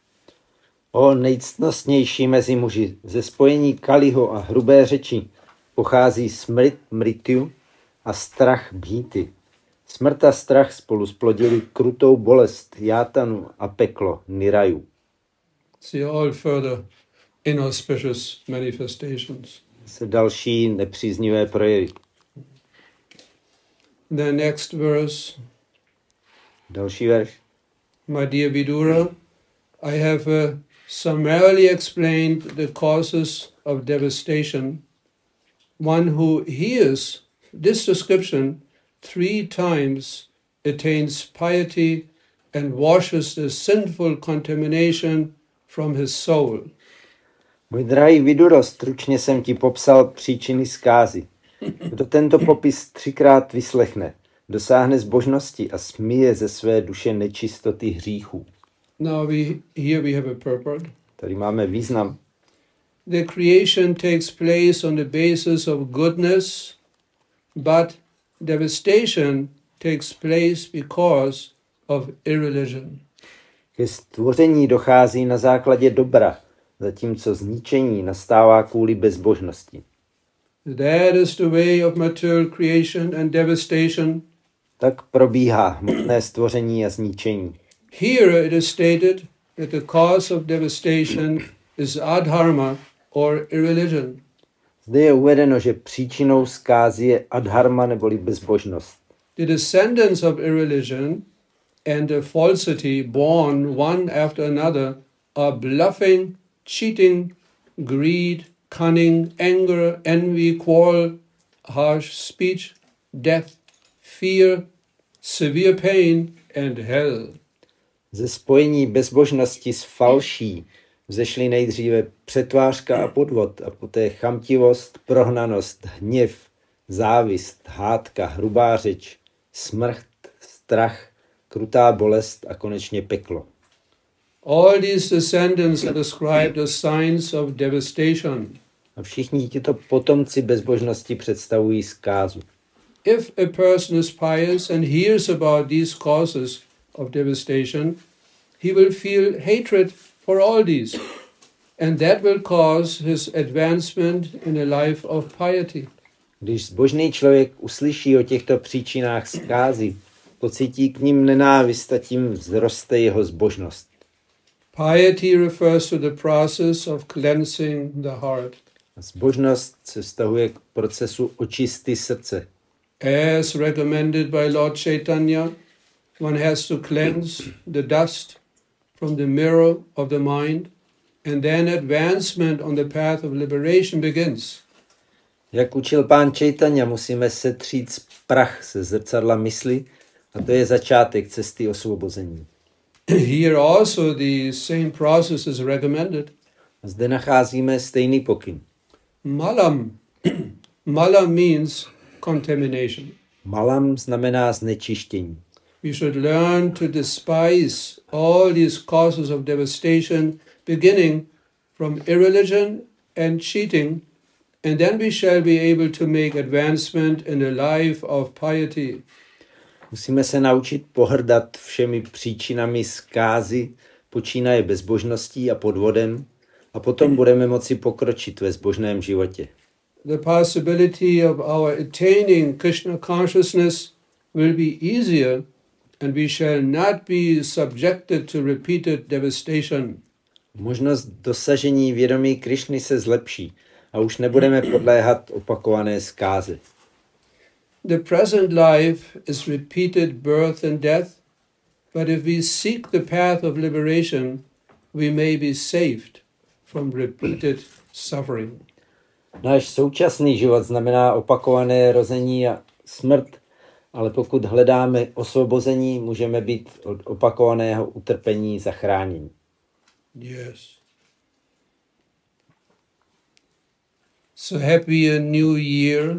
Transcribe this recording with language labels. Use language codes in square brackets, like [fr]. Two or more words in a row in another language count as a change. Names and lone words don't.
[cs] O nejctnostnější mezi muži, ze spojení Kaliho a hrubé řeči pochází smrt Mrityu a strach Bhiti. Smrt a strach spolu splodili krutou bolest Játanu a peklo Niraju. [en] See all further inauspicious manifestations. [cs] Se další nepříznivé projevy. [en] The next verse. [cs] Další verš. [en] My dear Vidura, I have summarily explained the causes of devastation. One who hears this description 3 times attains piety and washes the sinful contamination from his soul. [cs] Můj drahý Viduro, stručně jsem ti popsal příčiny zkázy. Kdo tento popis 3krát vyslechne, dosáhne zbožnosti a smije ze své duše nečistoty hříchů. [en] Now here we have a purport. [cs] Tady máme význam. [en] The creation takes place on the basis of goodness, but devastation takes place because of irreligion. [cs] Ke stvoření dochází na základě dobra, zatímco zničení nastává kvůli bezbožnosti. [en] That is the way of material creation and devastation. [cs] Tak probíhá hmotné stvoření a zničení. [en] Here it is stated that the cause of devastation is adharma or irreligion. [cs] Zde je uvedeno, že příčinou zkázy je adharma neboli bezbožnost. [en] The descendants of irreligion and the falsity born one after another are bluffing, cheating, greed, cunning, anger, envy, quarrel, harsh speech, death, fear, severe pain and hell. [cs] Ze spojení bezbožnosti s falší vzešly nejdříve přetvářka a podvod a poté chamtivost, prohnanost, hněv, závist, hádka, hrubá řeč, smrt, strach, krutá bolest a konečně peklo. [en] All these descendants are described as signs of devastation. [cs] A všichni tito potomci bezbožnosti představují zkázu. [en] If a person is pious and hears about these causes of devastation, he will feel hatred for all these, and that will cause his advancement in a life of piety. [cs] Když zbožný člověk uslyší o těchto příčinách zkázy, pocítí k nim nenávist a tím vzroste jeho zbožnost. [en] Piety refers to the process of cleansing the heart. [cs] Zbožnost se vztahuje k procesu očisty srdce. [en] As recommended by Lord Chaitanya, one has to cleanse the dust from the mirror of the mind, and then advancement on the path of liberation begins. [cs] Jak učil pán Chaitanya, musíme setřít prach ze zrcadla mysli a to je začátek cesty osvobození. [en] Here also the same process is recommended. [cs] Zde nacházíme stejný pokyn. [en] Malam. Malam means contamination. [cs] Malam znamená znečištění. [en] We should learn to despise all these causes of devastation, beginning from irreligion and cheating, and then we shall be able to make advancement in a life of piety. [cs] Musíme se naučit pohrdat všemi příčinami zkázy, počínaje bezbožností a podvodem, a potom budeme moci pokročit ve zbožném životě. [en] The possibility of our attaining Krishna consciousness will be easier, and we shall not be subjected to repeated devastation. [cs] Možnost dosažení vědomí Krišny se zlepší a už nebudeme podléhat opakované zkáze. [en] The present life is repeated birth and death, but if we seek the path of liberation, we may be saved from repeated suffering. [cs] Náš současný život znamená opakované rození a smrt, ale pokud hledáme osvobození, můžeme být od opakovaného utrpení zachráněni. [en] Yes. So happy a new year.